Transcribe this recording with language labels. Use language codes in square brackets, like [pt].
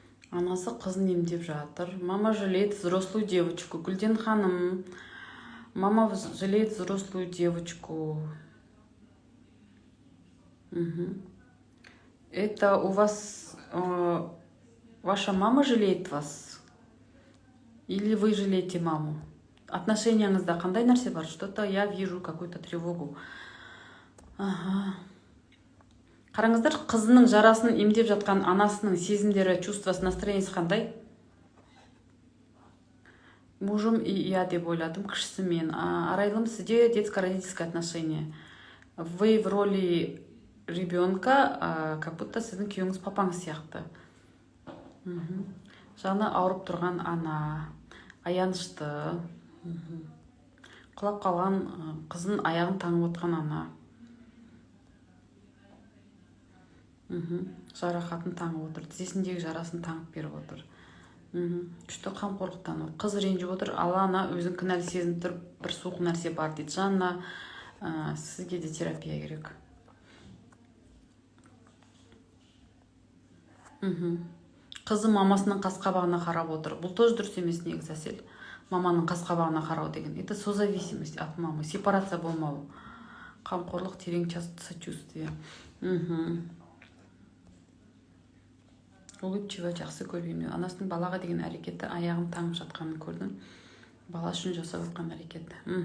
[kk] Анасы қызын емдеп жатыр. [ru] Мама жалеет взрослую девочку. Гүлден ханым. Мама жалеет взрослую девочку. Это у вас... ваша мама жалеет вас? Или вы жалеете маму? [kk] Отношенияңызда қандай нәрсе бар? [ru] Что-то я вижу какую-то тревогу. [kk] Қараңыздар, қызының жарасын емдеп жатқан анасының сезімдері, чувствосы, настроениесі қандай? [ru] Мужым и я [kk] деп ойладым, кішісі мен. Арайлым, сізде [ru] детско-родительское отношение. Вы в роли ребенка как будто [kk] сіздің күйеуіңіз папаңыз сияқты. Жаны ауырып тұрған ана, аянышты, құлап қалған қызын аяғын таңып отқан ана, жарақатын таңып отыр, тізесіндегі жарасын таңып беріп отыр. Күшті қамқорлықтан қыз ренжіп отыр, ана өзін кінәлі сезініп тұрып, бір суық нәрсе бар дейді. Жанна, сізге де терапия керек. Қызы мамасының қасқабағына қарап отыр. Бұл тоже дұрыс емес негізі әсел. Маманың қасқабағына қарау деген. [ru] Это созависимость от мамы, сепарация болмау. [kk] Қамқорлық, терең сочувствие. Улыбчивый, жақсы көрмеймін. Анасының балаға деген әрекеті, аяғын таңып жатқанын көрдім. Бала үшін жасап жатқан әрекеті.